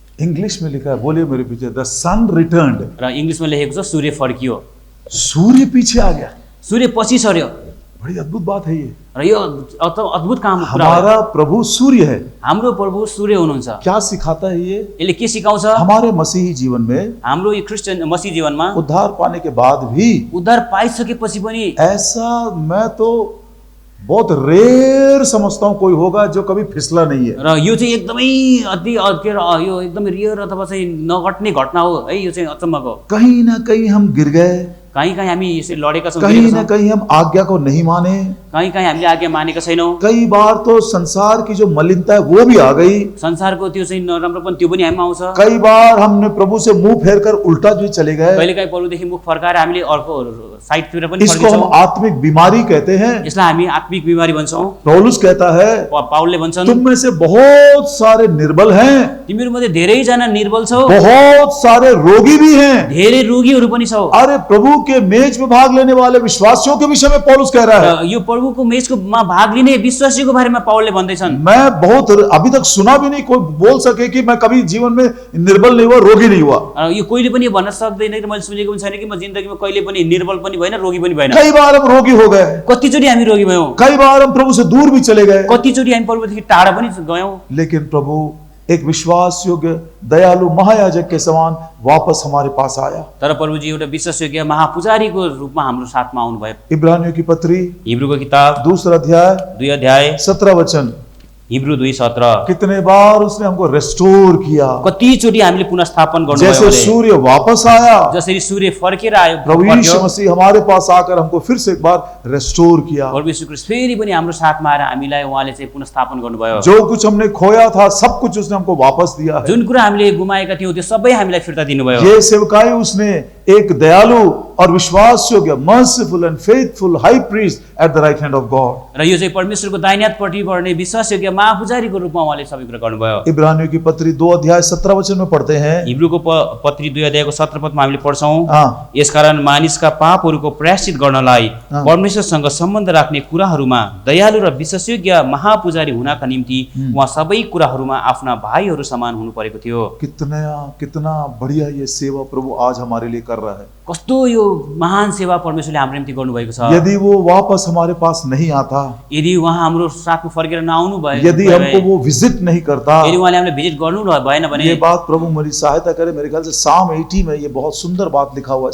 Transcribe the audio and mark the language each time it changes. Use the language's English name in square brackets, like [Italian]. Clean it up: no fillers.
[Hindi] English में लिखा है, बोलिए मेरे पीछे, [English] The sun returned. [Nepali] र इंग्लिशमा लेखेको छ सूर्य फर्कियो। [Hindi] सूर्य पीछे आ गया, [Nepali] सूर्य पछि सर्यो। [Hindi] बड़ी अद्भुत बात है ये। [Nepali] र यो अद्भुत काम कुरा हो। [Hindi] हमारा प्रभु सूर्य है। [Nepali] हाम्रो प्रभु सूर्य हुनुहुन्छ। [Hindi] क्या सिखाता है ये? [Nepali] यसले के सिकाउँछ? [Hindi] हमारे मसीही जीवन में, [Nepali] हाम्रो यो क्रिस्चियन मसीह जीवनमा [Hindi] उद्धार पाने के बाद भी, [Nepali] उद्धार पाइसकेपछि पनि [Hindi] ऐसा मैं तो बहुत रेयर समझता हूँ कोई होगा जो कभी फिसला नहीं है। [Nepali] र यो चाहिँ एकदमै अति यो एकदमै रियर अथवा चाहिँ नघट्ने घटना हो है। यो चाहिँ अचम्मको। [Hindi] कहीं ना कहीं हम गिर गए, [Nepali] कहीं हामी यसरी लडेका छौँ, [Hindi] कहीं ना कहीं हम आज्ञा को नहीं माने, [Nepali] कहीं हामीले आज्ञा मानेका छैनौँ। [Hindi] कई बार तो संसार की जो मलिनता है वो भी आ गई, [Nepali] संसारको त्यो चाहिँ नराम्रोपन त्यो पनि हामीमा आउँछ। [Hindi] कई बार हमने प्रभु से मुंह फेरकर उल्टा भी चले गए। [Nepali] कहिलेकाहीँ प्रभुदेखि मुख फर्काएर हामीले अर्को साइडतिर पनि [Hindi] इसको हम आत्मिक बीमारी कहते हैं। [Nepali] यसलाई हामी आत्मिक बिमारी भन्छौँ। [Hindi] पौलुस कहता है, [Nepali] पाउलले भन्छन्, [Hindi] तुम में से बहुत सारे निर्बल हैं, [Nepali] तिमीहरूमध्ये धेरैजना निर्बल छौ, [Hindi] बहुत सारे रोगी भी हैं, [Nepali] धेरै रोगीहरू पनि छौ। [Hindi] अरे प्रभु के मेज में भाग लेने वाले विश्वासियों के विषय में पौलुस कह रहा है। [Nepali] यो प्रभु प्रभुको मेचमा भाग लिने विश्वासीको बारेमा पावलले भन्दैछन्। [Hindi] मैं बहुत अभी तक सुना भी नहीं कोई बोल सके कि मैं कभी जीवन में निर्बल नहीं हुआ, रोगी नहीं हुआ। [Nepali] यो कोहीले पनि भन्न सक्दैन कि मैले सुनेको पनि छैन कि म जिन्दगीमा कहिले पनि निर्बल पनि भएन, रोगी पनि भएन। [Hindi] कई बार हम रोगी हो गए, [Nepali] कतिचोटि हामी रोगी भयौँ, [Hindi] कई बार हम प्रभु से दूर भी चले गए, [Nepali] कतिचोटि हामी प्रभुदेखि टाढा पनि गयौँ। [Hindi] लेकिन प्रभु एक विश्वास योग्य दयालु महायाजक के समान वापस हमारे पास आया। [Nepali] तर प्रभुजी एउटा विश्वासयोग्य महापुजारीको रूपमा हाम्रो साथमा आउनुभयो। [Hindi] इब्रानियों की पत्री [Nepali] हिब्रूको किताब [Hindi] 2 अध्याय [Nepali] 2 अध्याय [Hindi] 17 वचन। [Nepali] हिब्रू 2:17। [Hindi] कितने बार उसने हमको रेस्टोर किया, [Nepali] कतिचोटि हामीले पुनर्स्थापन गर्नुभयो। [Hindi] जैसे सूर्य वापस आया, [Nepali] जसरी सूर्य फर्केर आयो, [Hindi] प्रभु यीशु मसीह हमारे पास आकर हमको फिर से एक बार रेस्टोर किया। [Nepali] प्रभु यीशु ख्रीष्ट फेरि पनि हाम्रो साथमा आएर हामीलाई उहाँले चाहिँ पुनर्स्थापन गर्नुभयो। [Hindi] जो कुछ हमने खोया था सब कुछ उसने हमको वापस दिया है। [Nepali] जुन कुरा हामीले गुमाएका थियौँ त्यो सबै हामीलाई फिर्ता दिनुभयो। [Hindi] ये सेवकाई उसने एक दयालु और विश्वास योग्य [English] Merciful and faithful high priest at the right hand of God. [Nepali] र यो चाहिँ परमेश्वरको दाहिने हातपट्टि पर्ने विश्वासयोग्य महापुजारीको रूपमा उहाँले सबै कुरा गर्नुभयो। [Hindi] इब्रानियों की पत्री 2 अध्याय 17 वचन में पढ़ते हैं। [Nepali] हिब्रूको पत्री 2 अध्यायको 17 पदमा हामीले पढ्छौँ, [Hindi] हाँ। [Nepali] यसकारण मानिसका पापहरूको प्रायश्चित गर्नलाई परमेश्वरसँग सम्बन्ध राख्ने कुराहरूमा दयालु र विश्वासयोग्य महापुजारी हुनका निम्ति उहाँ सबै कुराहरूमा आफ्ना भाइहरू समान हुनु परेको थियो। [Hindi] कितना बढ़िया ये सेवा प्रभु आज हमारे लिए कर रहा है। [Nepali] कस्तो यो महान सेवा परमेश्वरले हाम्रो निम्ति गर्नुभएको छ। [Hindi] यदि वो वापस हमारे पास नहीं आता, [Nepali] यदि उहाँ हाम्रो साथमा फर्केर नआउनु भए, [Hindi] यदि हमको वो विजिट नहीं करता, [Nepali] यदि उहाँले हामीलाई भिजिट गर्नु भएन भने, [Hindi] ये बात प्रभु मेरी सहायता करे। मेरे ख्याल से साम 80 में ये बहुत सुंदर बात लिखा हुआ है।